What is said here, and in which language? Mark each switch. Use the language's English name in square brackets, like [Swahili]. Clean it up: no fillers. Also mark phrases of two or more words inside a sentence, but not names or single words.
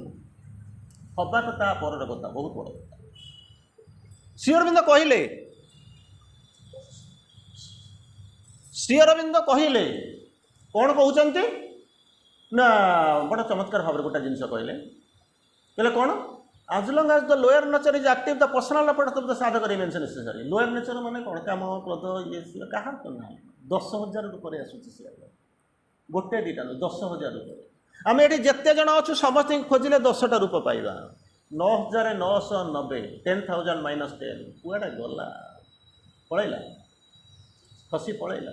[Odia] ହବା ତ ତା ପରର କଥା, ବହୁତ ବଡ଼ କଥା। ଶ୍ରୀ ଅରବିନ୍ଦ କହିଲେ, ଶ୍ରୀ ଅରବିନ୍ଦ କହିଲେ କ'ଣ କହୁଛନ୍ତି ନା, ବଡ଼ ଚମତ୍କାର ଭାବରେ ଗୋଟେ ଜିନିଷ କହିଲେ କ'ଣ? [English] As long as the lower nature is active, the personal effort of the sadhaka remains necessary. Lower nature [Odia] ମାନେ କ'ଣ? କାମ, କ୍ରୋଧ, ଇଏ ସିଏ କାହାର ତ ନାହିଁ। 10,000 ଉପରେ ଆସୁଛି ସିଏ, ଗୋଟେ ଦୁଇଟା ନୁହେଁ, 10,000 ଉପରେ। ଆମେ ଏଠି ଯେତେ ଜଣ ଅଛୁ ସମସ୍ତଙ୍କୁ ଖୋଜିଲେ 10ଟା ରୂପ ପାଇବା। 9,990, 10,000 minus 10, କୁଆଡ଼େ ଗଲା? ପଳେଇଲା, ଖସି ପଳେଇଲା।